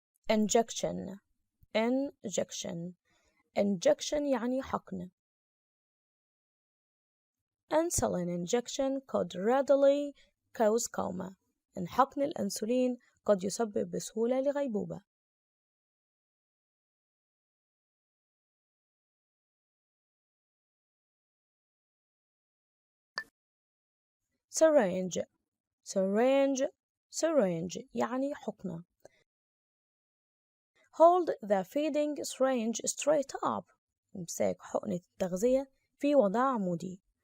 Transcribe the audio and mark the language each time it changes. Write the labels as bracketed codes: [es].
[en] injection injection injection [ar] يعني حقن. [en] insulin injection could readily cause coma. [ar] إن حقن الأنسولين قد يسبب بسهولة لغيبوبة. [en] syringe syringe syringe [ar] يعني حقنة. [en] hold the feeding syringe straight up. [ar] امساك حقنة التغذية في وضع عمودي.